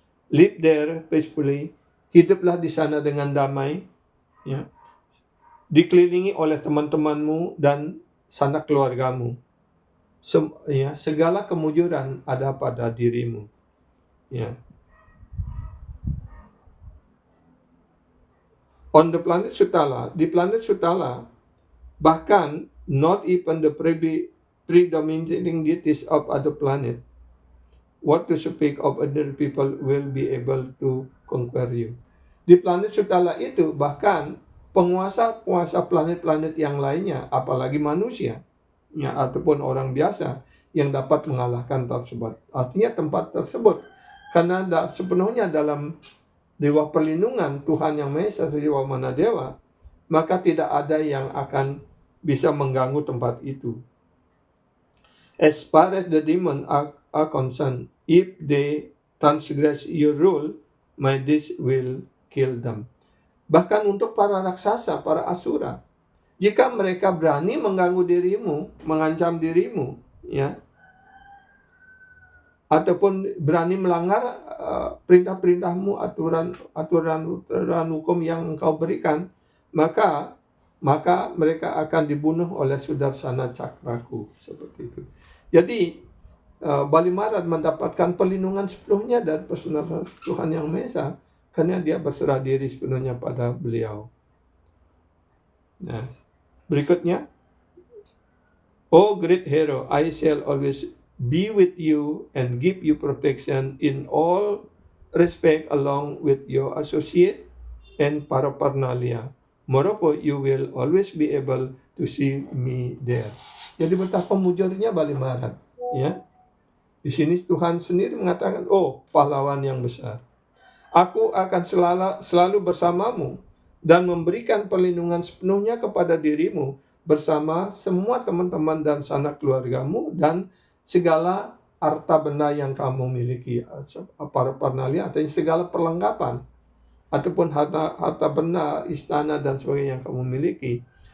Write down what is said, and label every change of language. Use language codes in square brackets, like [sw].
[en] Live there peacefully. [id] Hiduplah di sana dengan damai, ya. Dikelilingi oleh teman-temanmu dan sanak keluargamu. Segala kemujuran ada pada dirimu, ya. [en] On the planet Sutala, [id] di planet Sutala, bahkan [en] not even the predominating deities of other planet, what to speak of other people, will be able to conquer you. [id] Di planet Sutala itu bahkan penguasa-penguasa planet-planet yang lainnya, apalagi manusia, ya, ataupun orang biasa yang dapat mengalahkan tersebut. Artinya tempat tersebut karena sepenuhnya dalam dewa perlindungan Tuhan Yang Maha Esa Sri Wamana Dewa, maka tidak ada yang akan bisa mengganggu tempat itu. [en] As far as the demon are concerned, if they transgress your rule, my deeds will kill them. [id] Bahkan untuk para raksasa, para asura, jika mereka berani mengganggu dirimu, mengancam dirimu, ya, ataupun berani melanggar perintah-perintahmu, aturan hukum yang engkau berikan, maka mereka akan dibunuh oleh Sudarsana Cakraku, seperti itu. Jadi Bali Maharaj mendapatkan perlindungan sepenuhnya dari personal Tuhan Yang Maha Esa karena dia berserah diri sepenuhnya pada beliau. Nah, berikutnya, [en] O great hero, I shall always be with you and give you protection in all respect along with your associate and paraphernalia. Moreover, you will always be able to see me there. [id] Jadi betapa mujurnya Bali Marat, ya. Di sini Tuhan sendiri mengatakan, oh pahlawan yang besar. Aku akan selalu bersamamu dan memberikan perlindungan sepenuhnya kepada dirimu bersama semua teman-teman dan sanak keluargamu dan segala harta benda yang kamu miliki, paraphernalia atau segala perlengkapan ataupun harta benda, istana dan sebagainya yang kamu miliki.